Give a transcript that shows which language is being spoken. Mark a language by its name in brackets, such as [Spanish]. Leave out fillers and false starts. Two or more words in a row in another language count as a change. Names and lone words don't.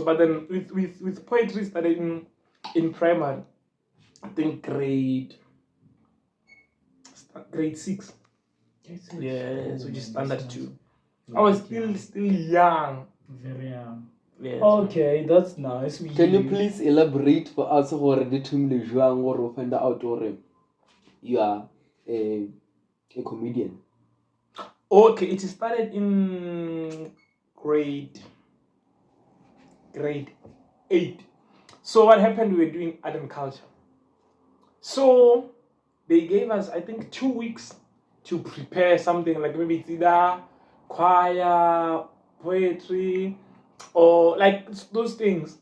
[English] But then with poetry started in primary, I think grade 6. Yes, which is standard 2. I was still young. Very young. Yes. Okay, that's nice. Can you please elaborate for us [Southern Sotho] gore di thumile jwang gore o [English] find out gore you are a comedian? Okay, it started in grade 8. So what happened, we were doing art and culture. So they gave us, I think, 2 weeks to prepare something, like maybe it's either choir, poetry, or like those things.